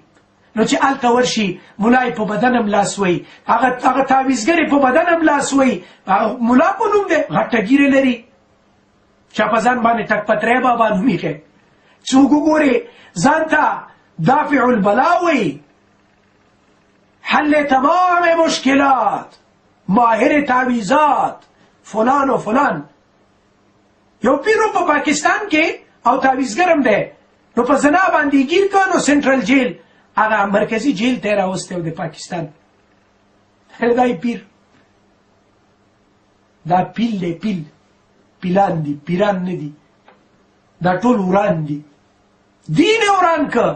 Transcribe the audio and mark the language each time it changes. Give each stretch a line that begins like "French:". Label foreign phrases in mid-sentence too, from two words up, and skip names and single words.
Pashto: نو چې هلته ورشي ملا یې په بدن هم لاس وی، هغه تعویزګر یې په بدن هم لاس وی، ملا په نوم دی، غټه ږیرې لري، چا په ځان باندې ټک پتری بابا نوم ایښی، څوک وګورې ځان ته
Arabic: دافع البلا
Pashto: وی، حل تمام مشکلات، ماهر تعویزات، فلان و فلان. یو پیرو په پاکستان کې او تعویزګر هم دی، نو په زنا باندې ګیر کړ نو سنټرل جیل هغه مرکزي جیل ته یې راوستی و د پاکستان. دا پیر، دا پیل دی، پیل، پیلان دي، پیران نه دي، دا ټول وران دي، دین یې وران که.